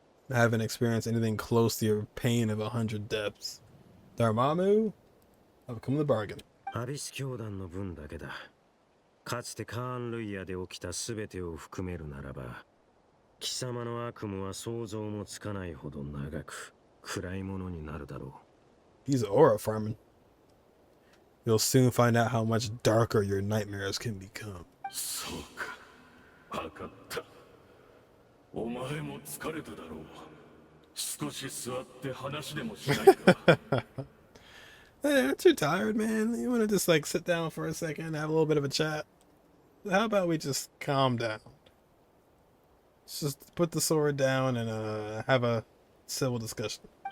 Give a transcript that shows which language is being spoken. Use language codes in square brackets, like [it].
[en] I haven't experienced anything close to your pain of 100 depths. Dormammu, I've come to the bargain. [ja] アビス教団の分だけだ。かつてカーン・ルイヤで起きた全てを含めるならば、貴様の悪夢は想像もつかないほど長く暗いものになるだろう。 [en] He's aura farming. You'll soon find out how much darker your nightmares can become. [ja] そうか。わかった。お前も疲れただろう。少し座って話でもしないか。 [en] Hey, aren't you tired, man? You want to just like sit down for a second, have a little bit of a chat? How about we just calm down? Let's just put the sword down and have a civil discussion.